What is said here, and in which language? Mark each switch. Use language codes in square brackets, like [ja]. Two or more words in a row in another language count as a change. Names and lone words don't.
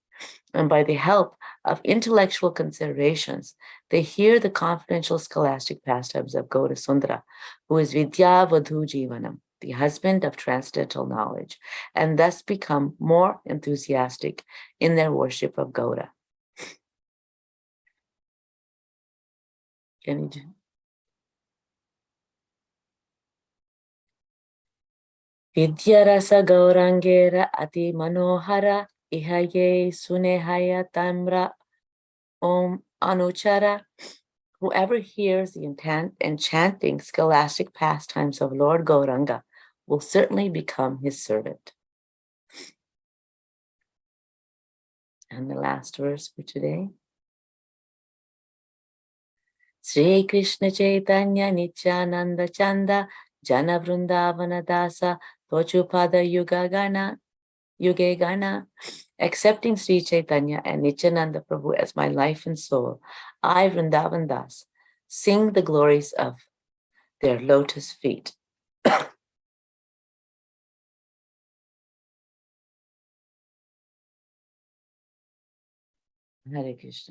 [en] And by the help of intellectual considerations, they hear the confidential scholastic pastimes of Gaura Sundara, who is [sa] विद्या वधू जीवनम्, [en] the husband of transcendental knowledge, and thus become more enthusiastic in their worship of Gaura. Can you do? [bn] বিদ্যারস গৌরাঙ্গের অতি মনোহর ইহায়ে সুনেহায় তাম্র ওম অনুচর. [en] Whoever hears the enchanting scholastic pastimes of Lord Gauranga will certainly become his servant. And the last verse for today. [bn] শ্রী কৃষ্ণ চৈতন্য নিত্যানন্দ চাঁদ জান বৃন্দাবন দাস তছুপদ যুগে গান. [en] Accepting Sri Chaitanya and Nityananda Prabhu as my life and soul, I, Vrindavan Das, sing the glories of their lotus feet. Hare Krishna.